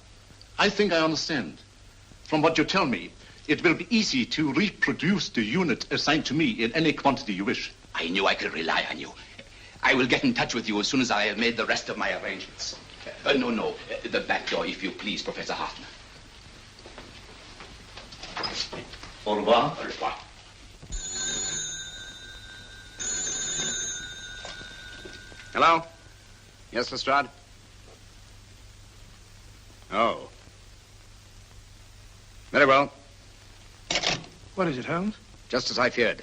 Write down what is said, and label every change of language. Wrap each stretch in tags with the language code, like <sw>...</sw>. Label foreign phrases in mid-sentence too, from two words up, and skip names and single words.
<en>I think I understand. From what you tell me, it will be easy to reproduce the unit assigned to me in any quantity you wish. I knew I could rely on you. I will get in touch with you as soon as I have made the rest of my arrangements. No. The back door, if you please, Professor Hoffman.</en> <fr>Au revoir. Au revoir.</fr> <en>Hello? Yes, Lestrade? Oh. Very well. What is it, Holmes? Just as I feared.</en>